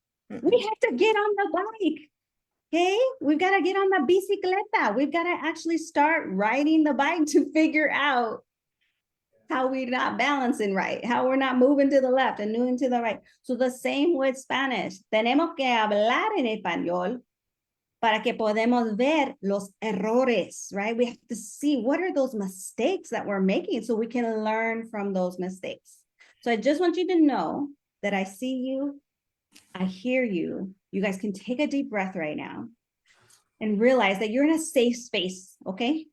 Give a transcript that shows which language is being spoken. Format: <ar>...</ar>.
<en>We have to get on the bike. Okay, we've got to get on the bicicleta. We've got to actually start riding the bike to figure out how we're not balancing right, how we're not moving to the left and moving to the right. So the same with Spanish.</en> <es>Tenemos que hablar en español para que podamos ver los errores,</es> <en>right? We have to see what are those mistakes that we're making so we can learn from those mistakes. So I just want you to know that I see you, I hear you. You guys can take a deep breath right now and realize that you're in a safe space, okay?</en>